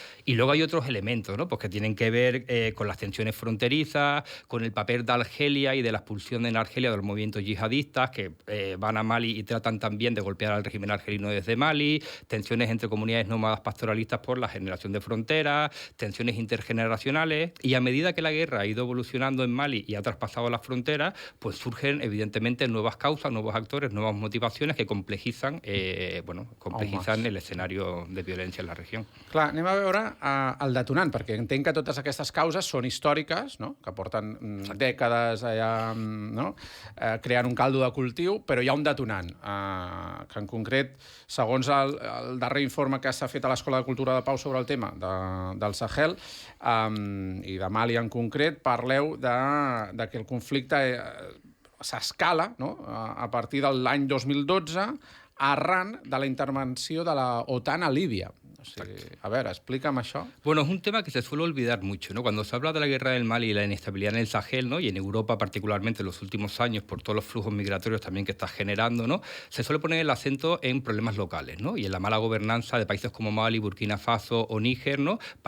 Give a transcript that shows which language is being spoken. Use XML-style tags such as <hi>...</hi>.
<es>Y luego hay otros elementos, ¿no?, pues que tienen que ver con las tensiones fronterizas, con el papel de Argelia y de la expulsión en Argelia de los movimientos yihadistas que van a Mali y tratan también de golpear al régimen argelino desde Mali, tensiones entre comunidades nómadas pastoralistas por la generación de fronteras, tensiones intergeneracionales. Y a medida que la guerra ha ido evolucionando en Mali y ha traspasado las fronteras, pues surgen evidentemente nuevas causas, nuevos actores, nuevas motivaciones que complejizan el escenario de violencia en la región.</es> <ca>Clar, anem a veure el detonant, perquè entenc que totes aquestes causes són històriques, no? Que porten dècades allà, no? Creant un caldo de cultiu, però hi ha un detonant, que en concret, segons el darrer informe que s'ha fet a l'Escola de Cultura de Pau sobre el tema del Sahel i de Mali en concret, parleu de que el conflicte s'escala, no? A partir de l'any 2012 arran de la intervenció de la OTAN a Líbia. O sigui,</ca> <es>a ver, explícame</es> <ca>això.</ca> <es>Bueno, es un tema que se suele olvidar mucho, ¿no? Cuando se habla de la guerra del Mali y la inestabilidad en el Sahel, ¿no? Y en Europa particularmente en los últimos años, por todos los flujos migratorios también que está generando, ¿no? Se suele poner el acento en problemas locales, ¿no? Y en la mala gobernanza de países como Mali, Burkina Faso o Níger, ¿no?</es>